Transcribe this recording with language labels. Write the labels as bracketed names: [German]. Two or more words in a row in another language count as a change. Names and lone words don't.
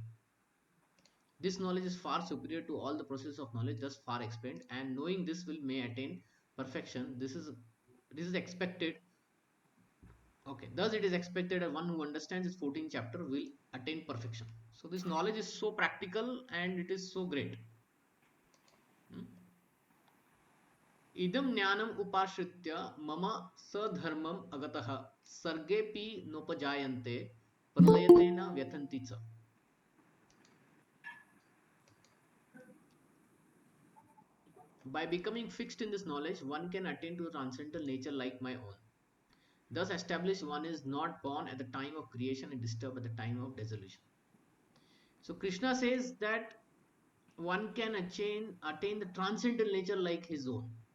[English] This knowledge is far superior to all the processes of knowledge thus far explained, and knowing this will may attain perfection. This is expected. Okay, thus it is expected that one who understands this 14th chapter will attain perfection. So this knowledge is so practical and it is so great. Hmm? [Sanskrit] Idam jnanam upashritya mama sadharmam agatah sargepi nopajayante pralayatena vyatanti cha. [English] By becoming fixed in this knowledge, one can attain to a transcendental nature like my own. Thus established, one is not born at the time of creation and disturbed at the time of dissolution. So Krishna says that one can attain the transcendental nature like his own.